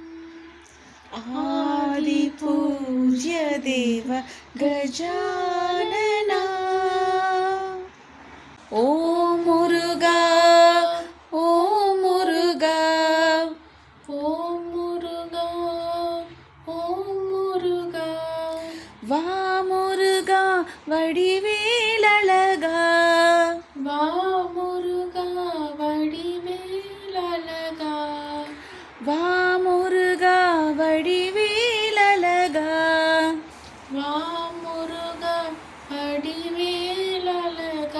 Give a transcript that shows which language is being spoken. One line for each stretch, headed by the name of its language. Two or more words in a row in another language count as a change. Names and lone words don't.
Hindi: आदि पूज्य देव गजानना ओ मुरुगा ओ मुरुगा ॐ मुरुगा ॐ मुरुगा
Tamil: வா முருகா வடிவேலழகா வா முருகா வடிவேலழகா வா முருகா வடிவேலழகா வா முருகா வடிவேலழகா